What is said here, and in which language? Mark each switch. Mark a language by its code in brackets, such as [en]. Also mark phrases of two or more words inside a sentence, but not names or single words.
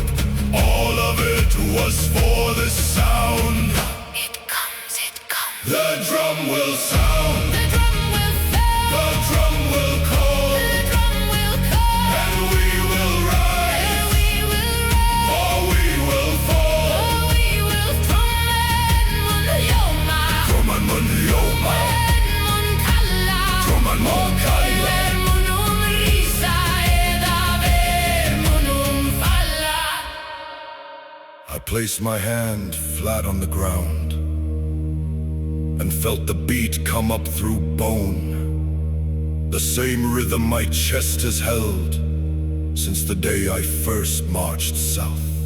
[en] All of it was for this sound. It comes, it comes. The drum will sound, The drum will sound. the drum will call, The drum will call. and we will rise, And we will rise. or we will fall. Oh, we will [is] Tromman mun ljóma, mun kalla. tromman mun kalla. Við munum rísa eða við munum falla. [en] I placed my hand flat on the ground and felt the beat come up through bone. The same rhythm my chest has held since the day I first marched south.